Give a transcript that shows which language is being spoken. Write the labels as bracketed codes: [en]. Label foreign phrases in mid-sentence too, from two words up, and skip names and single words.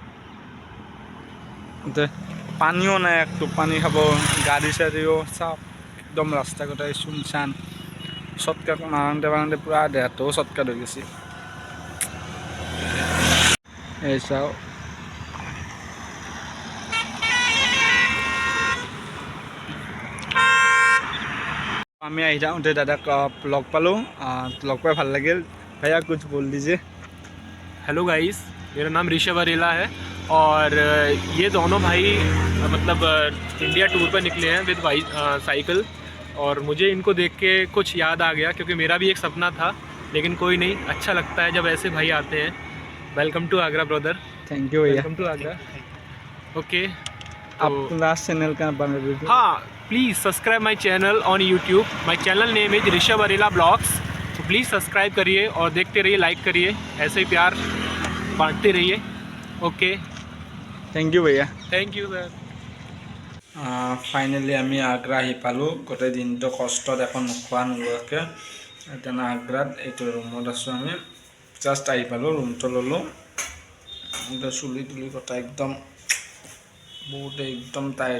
[as] পানীও নাই একটু পানী খাব গাড়ী চাড়ীও চাওক একদম ৰাস্তা গোটাই চুনচান চৰ্টকাট মাৰোঁতে পূৰা দেহাটোও চৰ্টকাট হৈ গৈছে এই চাওঁ আমি আহি যাওঁতে দাদাক লগ পালোঁ লগ পাই ভাল লাগিল [hi] भैया कुछ बोल दीजिए [en] hello guys [hi] मेरा नाम ऋषभ अरेला है और ये दोनों भाई मतलब [en] India tour [hi] पर निकले हैं [en] with cycle [hi] और मुझे इनको देख के कुछ याद आ गया क्योंकि मेरा भी एक सपना था लेकिन कोई नहीं अच्छा लगता है जब ऐसे भाई आते हैं [en] welcome to Agra brother थैंक यू भैया वेलकम टू आगरा ओके [hi] आप [en] last channel [hi] का बना दीजिए हाँ [en] please subscribe my channel on YouTube my channel name is [hi] ऋषभ अरेला ब्लॉग्स तो [en] please subscribe [hi] करिए और देखते रहिए लाइक करिए ऐसे ही प्यार बांटते रहिए ओके [en] थैंक यू भैया थैंक यू सर [as] ফাইনেলি আমি আগ্ৰা আহি পালোঁ গোটেই দিনটো কষ্টত এখন নোখোৱা নোলোৱাকৈ এতিয়া আগ্ৰাত এইটো ৰুমত আছোঁ আমি জাষ্ট আহি পালোঁ ৰুমটো ল'লোঁ এতিয়া চুলি তুলি কটা একদম বহুতে একদম তাই